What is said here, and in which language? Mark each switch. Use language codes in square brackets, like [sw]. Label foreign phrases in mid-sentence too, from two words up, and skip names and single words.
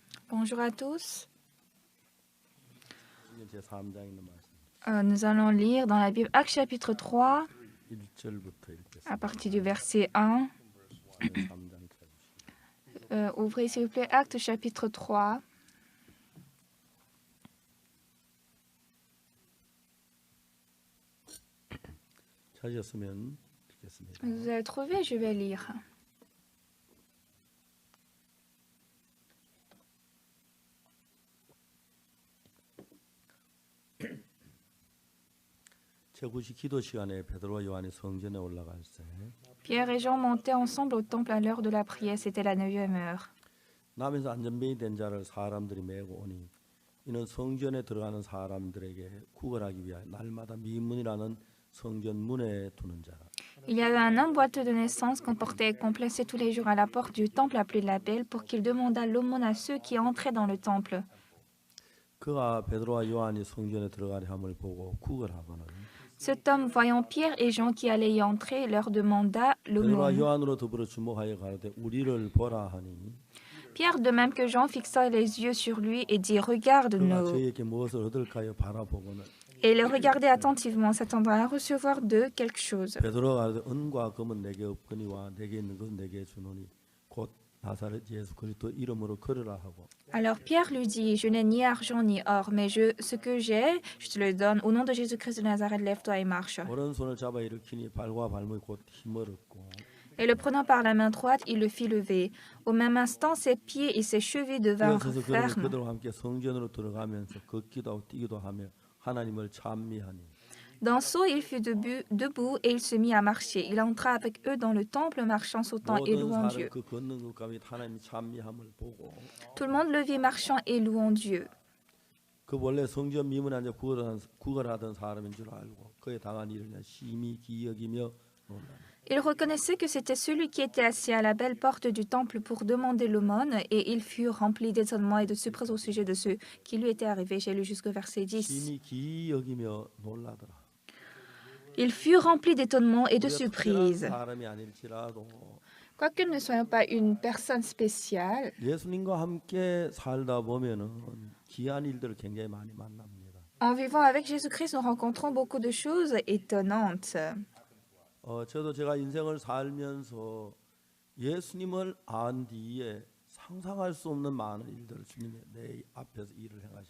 [fr] Bonjour à tous. [ko] 제3장에 있는 말씀. [fr] Nous allons lire dans la Bible Actes chapitre 3 [ko] 1절부터 [fr] à [ko] 읽겠습니다. [fr] partir du verset 1. [ko] 제3장 [fr] Ouvrez s'il vous plaît Actes chapitre 3. [ko] 찾으셨으면 읽겠습니다. [fr] Vous avez trouvé, je vais lire. [ko] 제9시 기도 시간에 베드로와 요한이 성전에 올라갈 때 [fr] Pierre et Jean montaient ensemble au temple à l'heure de la prière. C'était la 9e heure. [ko] 남에서 안전병이 된 자를 사람들이 메고 오니 이는 성전에 들어가는 사람들에게 구걸하기 위하여 날마다 미문이라는 성전 문에 두는 자라. [fr] Il y avait un homme boiteux de naissance qu'on portait et qu'on plaçait tous les jours à la porte du temple appelé de la Belle pour qu'il demandât l'aumône à ceux qui entraient dans le temple. [ko] 그가 베드로와 요한이 성전에 들어가려 함을 보고 구걸하거늘 [fr] Cet homme, voyant Pierre et Jean qui allaient y entrer, leur demanda [ko] 베드로와 [fr] l'aumône. [ko] 요한으로 더불어 주목하여 가로되 우리를 보라 하니 [fr] Pierre, de même que Jean, fixa les yeux sur lui et dit « [ko] 그가 [fr] Regarde-nous ». [ko] 저희에게 무엇을 얻을까요 바라보고는 [fr] Et il le regardait attentivement, s'attendant à recevoir d'eux quelque chose. [ko] 베드로가 가로되 은과 금은 내게 없거니와 내게 있는 것은 내게 주노니 곧 나사렛 예수 그리스도 이름으로 걸으라 하고 [fr] Alors Pierre lui dit « Je n'ai ni argent ni or, mais ce que j'ai, je te le donne. Au nom de Jésus-Christ de Nazareth, lève-toi et marche. [ko] 오른손을 잡아 일으키니 발과 발목이 곧 힘을 얻고 » [fr] Et le prenant par la main droite, il le fit lever. Au même instant, ses pieds et ses chevilles devinrent [ko] 일어서서 그들은 [fr] fermes. [ko] 그들과 함께 성전으로 들어가면서 걷기도 하고 뛰기도 하며 하나님을 찬미하니 [fr] D'un saut, il fut debout et il se mit à marcher. Il entra avec eux dans le temple, marchant, sautant et [ko] 모든 [fr] louant [ko] 사람 [fr] Dieu. [ko] 그 걷는 것과 및 하나님 찬미함을 보고 [fr] Tout le monde le vit marchant et louant Dieu. [ko] 그 원래 성전 미문에 앉아 구걸하던 사람인 줄 알고 그에 당한 일을 심히 기여기며 놀라니 [fr] Il reconnaissait que c'était celui qui était assis à la belle porte du temple pour demander l'aumône, et il fut rempli d'étonnement et de surprise au sujet de ce qui lui était arrivé. J'ai lu jusqu'au verset 10. [ko] 심히 기여기며 놀라더라. [fr] Il fut rempli d'étonnement et de [ko] 우리가 특별한 [fr] surprise. [ko] 사람이 아닐지라도 [fr] Quoique nous ne soyons pas une personne spéciale, [ko] 예수님과 함께 살다 보면은 귀한 일들을 굉장히 많이 만납니다. [fr] en vivant avec Jésus-Christ, nous rencontrons beaucoup de choses étonnantes. [ko] 저도 제가 인생을 살면서 예수님을 안 뒤에 상상할 수 없는 많은 일들을 주님이 내 앞에서 일을 행하셨습니다.